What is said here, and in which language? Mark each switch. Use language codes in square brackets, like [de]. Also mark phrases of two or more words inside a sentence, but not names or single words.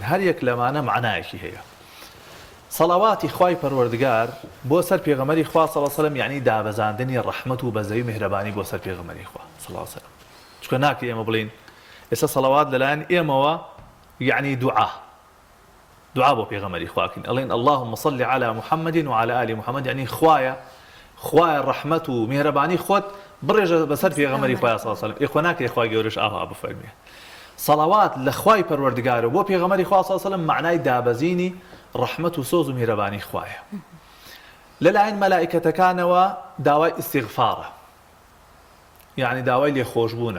[ckb] هەر یەک لەمانە معنایەکی هەیە. سەڵاواتی خوای پەروەردگار بۆ سەر پێغەمبەری خوا [ar] صلی الله علیه وسلم [ckb] یعنی دابەزاندنی ڕەحمەت و بەزەی میهرەبانی بۆ سەر پێغەمبەری خوا [ar] صلی الله علیه وسلم. [ckb] چونکە ناکە ئێمە بڵین ئێستا سەڵاوات لەلایەن ئێمەوە یعنی دوعا بۆ پێغەمبەری خواکەین ئەڵێن [ar] اللهم صل على محمد وعلى آل محمد [ckb] یعنی خوایە ڕەحمەت و میهرەبانی خۆت بڕێژە بەسەر پێغەمبەری خوا [ar] صلی الله علیه وسلم. [ckb] ئێخوا ناکرێ خوای گەورەش ئاوا بفەرمێ. سەڵاوات لە خوای پەروەردگارە بۆ پێغەمبەری خوا [ar] صلی الله علیه وسلم [ckb] معنای دابەزینی ڕەحمەت و سۆز و میهرەبانی خوایە. لەلایەن مەلائکەتەکانەوە داوای ئیستیغفارە یعنی داوای لێخۆشبوونە.